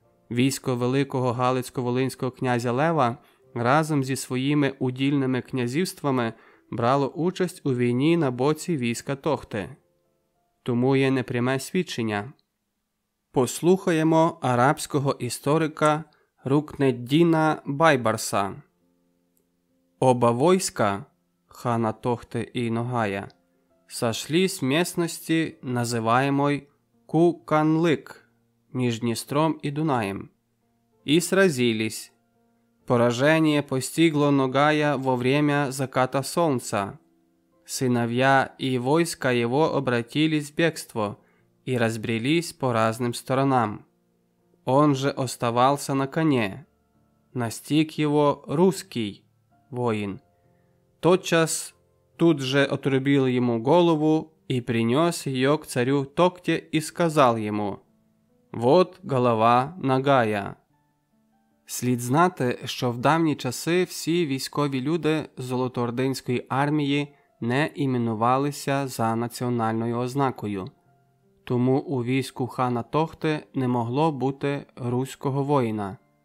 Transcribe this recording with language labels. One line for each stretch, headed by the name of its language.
Ukrainian: Військо великого галицько-волинського князя Лева разом зі своїми удільними князівствами брало участь у війні на боці війська Тохти. Тому є непряме свідчення. Послухаємо арабського історика Рукнеддіна Байбарса.
Russian: Оба войска, хана Тохты и Ногая, сошлись в местности, называемой Куканлык, между Днестром и Дунаем, и сразились. Поражение постигло Ногая во время заката солнца. Сыновья и войска его обратились в бегство и разбрелись по разным сторонам. Он же оставался на коне. Настиг его русский воин. Тотчас тут же отрубил ему голову и принес ее к царю Токте и сказал ему: «Вот голова Ногая».
Ukrainian: Слід знати, що в давні часи всі військові люди Золотоординської армії не іменувалися за національною ознакою. Тому у війську хана Тохти не могло бути руського воїна.